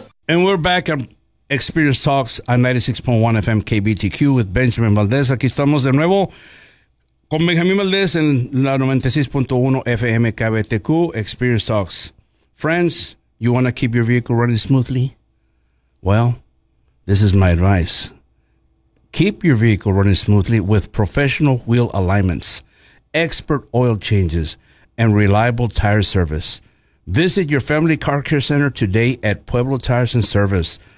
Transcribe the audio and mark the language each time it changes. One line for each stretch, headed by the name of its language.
English: And we're back at Experience Talks on 96.1 FM KBTQ with Benjamin Valdez.
Spanish: Aquí estamos de nuevo con Benjamin Valdez en la 96.1 FM KBTQ Experience Talks.
English: Friends, you want to keep your vehicle running smoothly? Well, this is my advice. Keep your vehicle running smoothly with professional wheel alignments, expert oil changes, and reliable tire service. Visit your family car care center today at Pueblo Tires and Service.